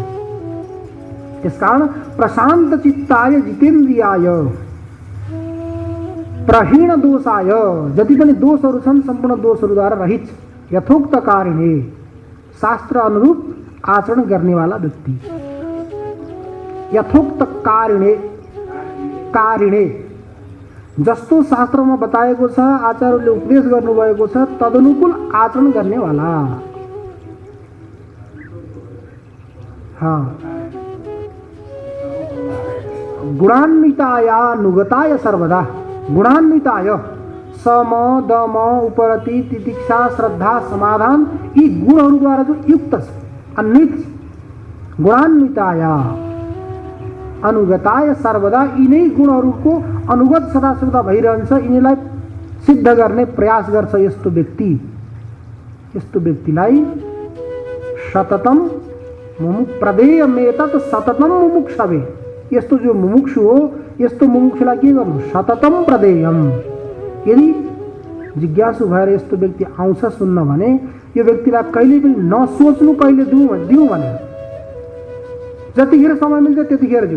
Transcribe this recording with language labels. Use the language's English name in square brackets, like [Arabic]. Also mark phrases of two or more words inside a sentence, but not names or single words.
[Nepali] त्यसकारण [Sanskrit] प्रशान्त चित्ताय जितेन्द्रियाय प्रहीण दोषाय, [Nepali] जति पनि दोषहरू छन् सम्पूर्ण दोषहरूद्वारा रहित, [Sanskrit] यथोक्त कारिणे [Nepali] शास्त्र अनुरूप आचरण गर्नेवाला व्यक्ति। [Sanskrit] यथोक्त कारिणे कारिणे, [Nepali] जस्तो शास्त्रमा बताएको छ, आचार्यले उपदेश गर्नुभएको छ तदनुकूल आचरण गर्नेवाला। [Sanskrit] गुणान्वितायानुगताय सर्वदा, [Nepali] गुणान्विताय सम दम उपरति तितिक्षा श्रद्धा समाधान यी गुणहरूद्वारा जो युक्त छ, [Sanskrit] अन्वित गुणान्विताया अनुगताय सर्वदा, [Nepali] यिनै गुणहरूको अनुगत सदासर्वदा भइरहन्छ, यिनीलाई सिद्ध गर्ने प्रयास गर्छ यस्तो व्यक्ति। यस्तो व्यक्तिलाई [Sanskrit] सततम प्रदेयमेतत् सततम मुमुक्षवे, [Nepali] यस्तो जो मुमुक्षु हो यस्तो मुमुक्षुलाई के गर्नु, [Sanskrit] सततम प्रदेयम। [Nepali] यदि जिज्ञासु भएर यस्तो व्यक्ति आउँछ सुन्न भने यो व्यक्तिलाई कहिले पनि नसोच्नु कहिले दिउँ भने, जतिखेर समय मिल्छ त्यतिखेर दिउँ।